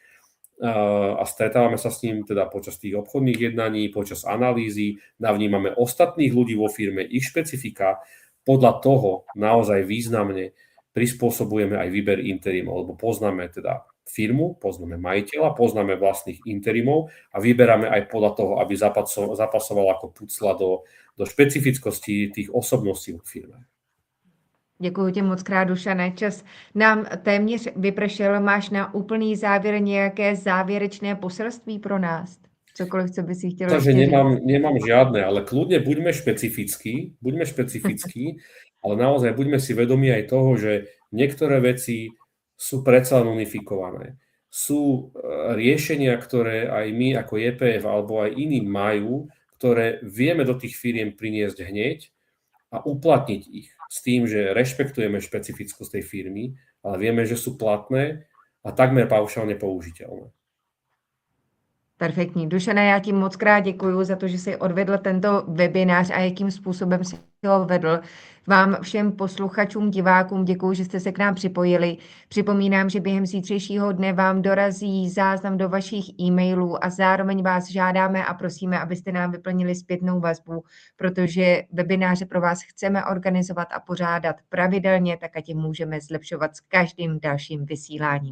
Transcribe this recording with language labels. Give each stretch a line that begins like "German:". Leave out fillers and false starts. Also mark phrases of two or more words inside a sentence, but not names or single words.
Slovak: a stretávame sa s ním teda počas tých obchodných jednaní, počas analýzy, navnímame ostatných ľudí vo firme, ich špecifika, podľa toho naozaj významne prispôsobujeme aj výber interimov, lebo poznáme teda firmu, poznáme majiteľa, poznáme vlastných interimov a vyberáme aj podľa toho, aby zapasoval ako pucla do špecifickosti tých osobností v firme.
Czech: Děkuji ti moc krát, Dušane. Čas nám téměř vypršel. Máš na úplný závěr nějaké závěrečné poselství pro nás? Cokoliv, co by si chtěl
Slovak: Takže
Czech: ještě říct?
Slovak: nemám žiadne, ale kľudne buďme špecifickí, ale naozaj buďme si vedomí aj toho, že niektoré veci sú predsa len unifikované. Sú riešenia, ktoré aj my ako JPF alebo aj iní majú, ktoré vieme do tých firiem priniesť hneď a uplatniť ich s tým, že rešpektujeme špecifickosť tej firmy, ale vieme, že sú platné a takmer paušálne použiteľné.
Czech: Perfektní. Dušane, já ti moc krát děkuji za to, že jsi odvedl tento webinář a jakým způsobem si ho vedl. Vám všem posluchačům, divákům děkuji, že jste se k nám připojili. Připomínám, že během zítřejšího dne vám dorazí záznam do vašich e-mailů a zároveň vás žádáme a prosíme, abyste nám vyplnili zpětnou vazbu, protože webináře pro vás chceme organizovat a pořádat pravidelně, tak ať je můžeme zlepšovat s každým dalším vysíláním.